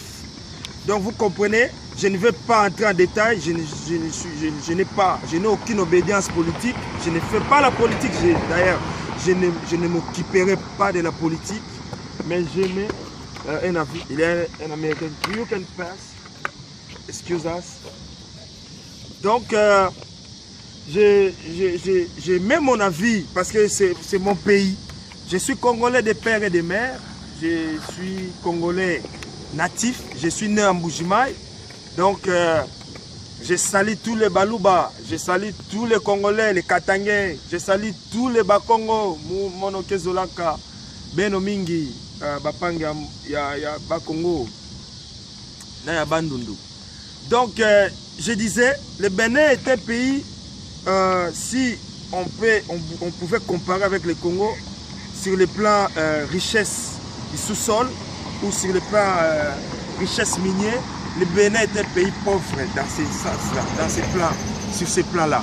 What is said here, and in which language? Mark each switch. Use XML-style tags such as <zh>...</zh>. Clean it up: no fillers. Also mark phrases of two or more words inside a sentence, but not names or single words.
<fr>Donc, vous comprenez, je ne vais pas entrer en détail, je n'ai aucune obédience politique, je ne fais pas la politique, d'ailleurs, je ne m'occuperai pas de la politique, mais j'ai un avis. Il est un Américain.</fr> <en>You can pass. Excuse us.</en> <fr>Donc, j'ai mis mon avis parce que c'est mon pays. Je suis Congolais de père et de mère. Je suis Congolais natif. Je suis né en Mbujimaï. Donc, je salue tous les Balouba. Je salue tous les Congolais, les Katangais. Je salue tous les Bakongo,</fr> <kg>Monoke Zolaka, Beno Mingi, Bapanga, ya Bakongo, Naya Bandundu.</kg> <fr>Donc, je disais, le Bénin est un pays, si on pouvait comparer avec le Congo, sur le plan richesse du sous-sol ou sur le plan richesse minière, le Bénin est un pays pauvre sur ces plans-là.</fr>